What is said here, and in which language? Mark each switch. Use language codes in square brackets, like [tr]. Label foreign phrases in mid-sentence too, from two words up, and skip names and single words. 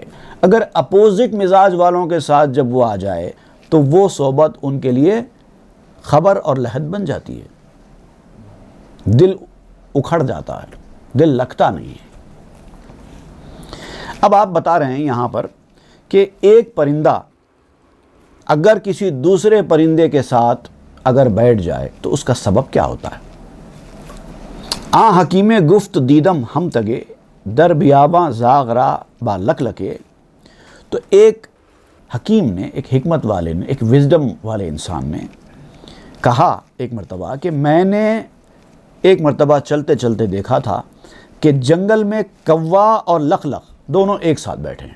[ur] اگر اپوزٹ مزاج والوں کے ساتھ جب وہ آ جائے تو وہ صحبت ان کے لیے خبر اور لحد بن جاتی ہے، دل اکھڑ جاتا ہے، دل لگتا نہیں ہے۔ اب آپ بتا رہے ہیں یہاں پر کہ ایک پرندہ اگر کسی دوسرے پرندے کے ساتھ اگر بیٹھ جائے تو اس کا سبب کیا ہوتا ہے؟ [fa] آ حکیم گفت دیدم ہم تگے، در بیاباں زاغرا با لک لکے۔ [ur] تو ایک حکیم نے، ایک حکمت والے نے، ایک وزڈم والے انسان نے کہا ایک مرتبہ کہ میں نے ایک مرتبہ چلتے چلتے دیکھا تھا کہ جنگل میں کوا اور لک لک دونوں ایک ساتھ بیٹھے ہیں۔